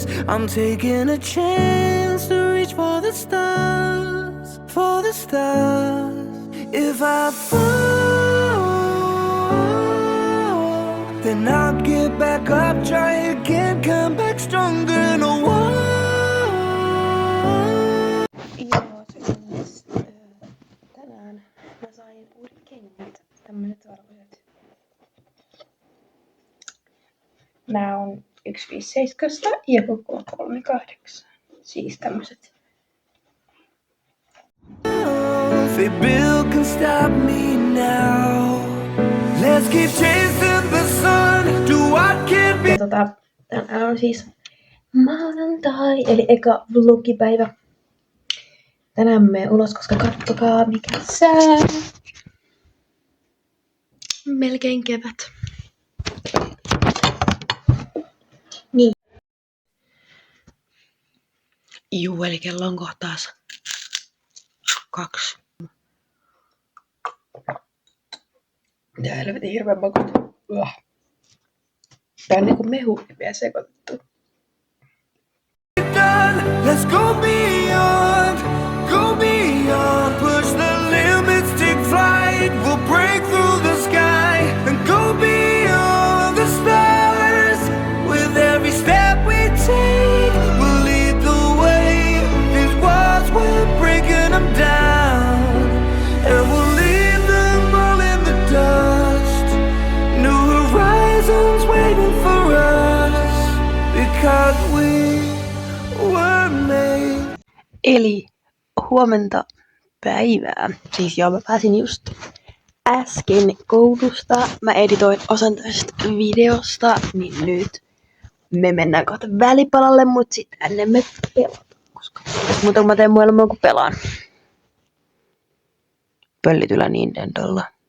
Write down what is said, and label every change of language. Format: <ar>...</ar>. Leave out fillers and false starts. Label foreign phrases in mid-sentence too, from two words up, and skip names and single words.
<en>I'm taking a chance to reach for the stars, for the stars. If I fall, then I'll get back up, try again, come back stronger and a wall.</en> <fi>Joo, se on tänään mä sain uudet kengät, tämmöset valkoiset. Nää on 157 ja koko 38. Siis tämmöset.</fi> <en>They build can stop me now. Let's keep chasing the sun. Do what can be.</en> <fi>Ja tänään on siis maanantai, eli eka vlogipäivä. Tänään menen ulos, koska kattokaa mikä sää. Melkein kevät. Niin. Juu, eli kello on kohtaas 2. Mitä helvetin hirveän makuista. Tää on niinku mehu vielä sekoitettu.</fi> <en>Let's go beyond, push the limits, take flight, we'll break through the sky and go beyond the stars. With every step we take, we'll lead the way. These walls, we're breaking them down, and we'll leave them all in the dust. New horizons waiting for us, because we were made.</en> <fi>Eli huomenta päivää. Siis joo, mä pääsin just äsken koulusta. Mä editoin osan tästä videosta, niin nyt me mennään kohta välipalalle, mut sit ennen me pelataan. Koska muuta mä teen muualla kun pelaan. Pöllityllä Nintendolla.</fi>